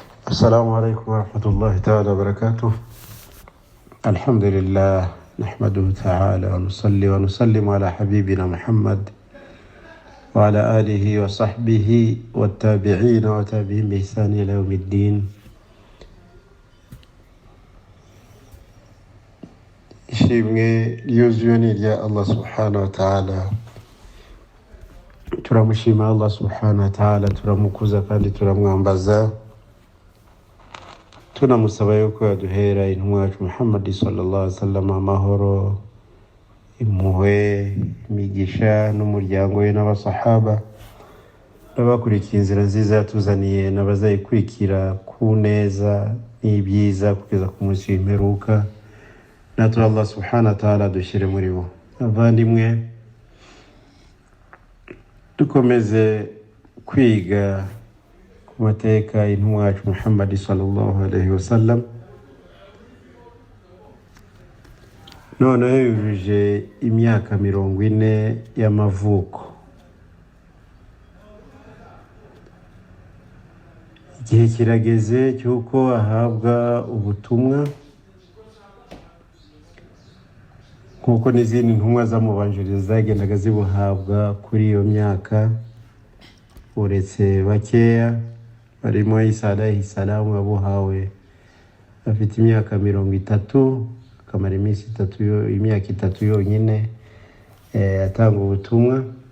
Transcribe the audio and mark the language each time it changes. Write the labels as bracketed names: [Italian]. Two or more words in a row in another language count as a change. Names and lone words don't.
[Arabic] السلام عليكم ورحمة الله تعالى وبركاته. الحمد لله نحمده تعالى ونصلي ونسلم على حبيبنا محمد وعلى آله وصحبه والتابعين وتابعين بإحسان إلى يوم الدين. [Kinyarwanda] ishimwe ryuzuye ni irya Allah [Arabic] سبحانه وتعالى. [Kinyarwanda] Turamushima Allah [Arabic] سبحانه وتعالى, [Kinyarwanda] turamukuza kandi turamwambaza, tunamusaba yuko yaduhera intumwa yacu Muhammad [Arabic] صلى الله عليه وسلم [Kinyarwanda] amahoro, impuhwe, imigisha n'umuryango we n'abasahaba n'abakurikiye inzira nziza yatuzaniye n'abazayikurikira ku neza n'ibyiza kugeza ku munsi w'imperuka. Natwe Allah [Arabic] سبحانه وتعالى [Kinyarwanda] dushyire muri bo. Abandimwe, dukomeze kwiga ku mateka y'intumwa yacu Muhammad [Arabic] صلى الله عليه وسلم. [Kinyarwanda] Noneho yujuje imyaka 40 y'amavuko. Igihe kirageze cyuko ahabwa ubutumwa kuko n'izindi ntumwa zamubanjiriza zagendaga zibuhabwa kuri iyo myaka, uretse bakeya barimo s.a.w wabuhawe afite imyaka 30, akamara imyaka 3 yonyine atanga ubutumwa.